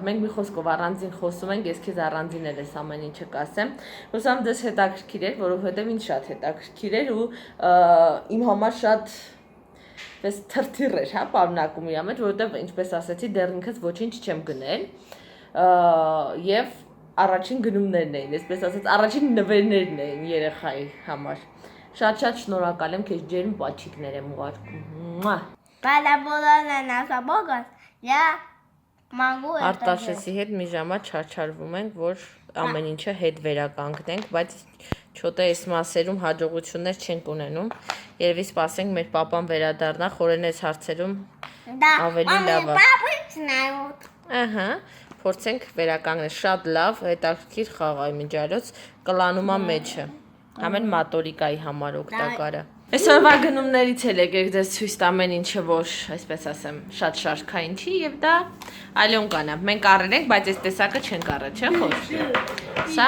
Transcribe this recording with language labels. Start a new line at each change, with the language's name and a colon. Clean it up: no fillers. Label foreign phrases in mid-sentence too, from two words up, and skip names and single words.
Armenian: Մենք մի խոսքով առանձին խոսում ենք, ես քեզ առանձին էլ ես ամեն ինչը կասեմ։ Հուսամ դες հետաքրքիր էր, որովհետև ինձ շատ հետաքրքիր էր ու իմ համար շատ պես թրթիռ էր, հա, պարունակում իր մեջ, որովհետև ինչպես ասեցի, դեռ ինքս ոչինչ չեմ գնել։ Եվ առաջին գնումներն էին, այսպես ասած, առաջին նվերներն էին երեխայի համար։ Շատ շնորհակալ եմ քեզ ջերմ պաչիկներ եմ ուղարկում։ Բալաբոլան ասաբոգան,
Russian: я могу это.
Armenian: Արտաշեսի հետ մի ժամա չարչարվում ենք, որ ամեն ինչը հետ վերականգնենք, բայց չոտե այս մասերում հաջողություններ չենք ունենում։ Երևի սպասենք մեր պապան վերադառնա, խորեն այս հարցերում ավելի լավ է։ Ահա, փորձենք վերականգնել, շատ լավ, հետաքրքիր խաղ է միջալոց, կլանում է մեջը։ Ամեն մատորիկայի համար օգտակար է։ Այսօրվա գնումներից էլ եկեք ձեզ ցույց տամ ինչը որ, այսպես ասեմ, շատ շարքային չի եւ դա Ալյոնկան է։ Մենք առել ենք, բայց այս տեսակը չենք առել, չէ՞ խոր։ Սա